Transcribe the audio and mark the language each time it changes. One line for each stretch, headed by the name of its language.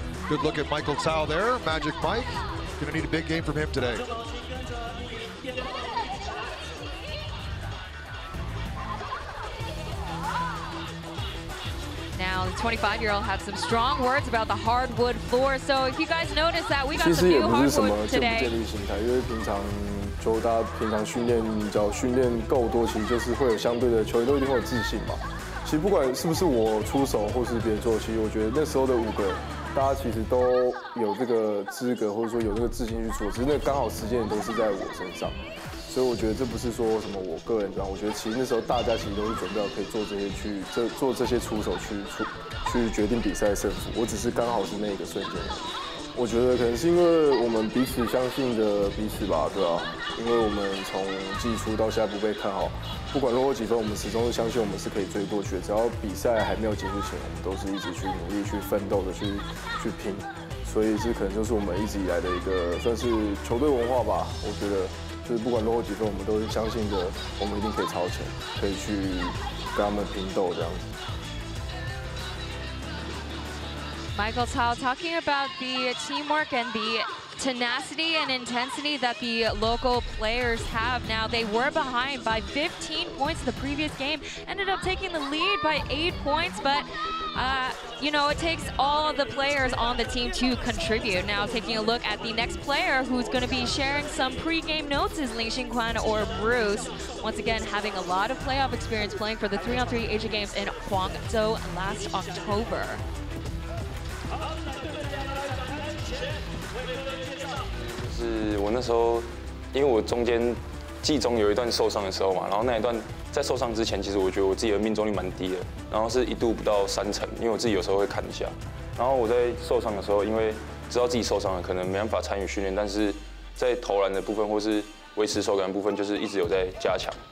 English: Good look at Michael Cao there, Magic Mike. Gonna need a big game from him today. Now, the 25-year-old had some strong words about the hardwood floor. So if you guys notice that, we got some new hardwood today.
Chinese: 因为平常就大家平常训练，只要训练够多，其实就是会有相对的球员都一定会有自信嘛。其实不管是不是我出手或是别人做，其实我觉得那时候的5个，大家其实都有这个资格或者说有这个自信去做，只是那刚好时间也都是在我身上。所以我觉得这不是说什么我个人这样，我觉得其实那时候大家其实都是准备好可以做这些做这些出手去决定比赛胜负，我只是刚好是那个瞬间。我觉得可能是因为我们彼此相信着彼此吧，对啊，因为我们从季初到现在不被看好，不管落后几分，我们始终是相信我们是可以追过去的。只要比赛还没有结束前，我们都是一直去努力、去奋斗的去拼。所以这可能就是我们一直以来的一个算是球队文化吧，我觉得。就是不管落后几分，我们都是相信着我们一定可以超前，可以去跟他们拼斗这样子。
English: Michael Cao talking about the teamwork and the tenacity and intensity that the local players have. Now, they were behind by 15 points the previous game, ended up taking the lead by 8 points, but you know, it takes all the players on the team to contribute. Now, taking a look at the next player who's going to be sharing some pre-game notes is Lee Xingquan or Bruce. Once again, having a lot of playoff experience playing for the 3-on-3 Asia Games in Guangzhou last October.
Chinese: 就是我那时候，因为我中间季中有一段受伤的时候嘛，然后那一段在受伤之前，其实我觉得我自己的命中率蛮低的，然后是一度不到3成，因为我自己有时候会看一下。然后我在受伤的时候，因为知道自己受伤了，可能没办法参与训练，但是在投篮的部分或是维持手感的部分，就是一直有在加强。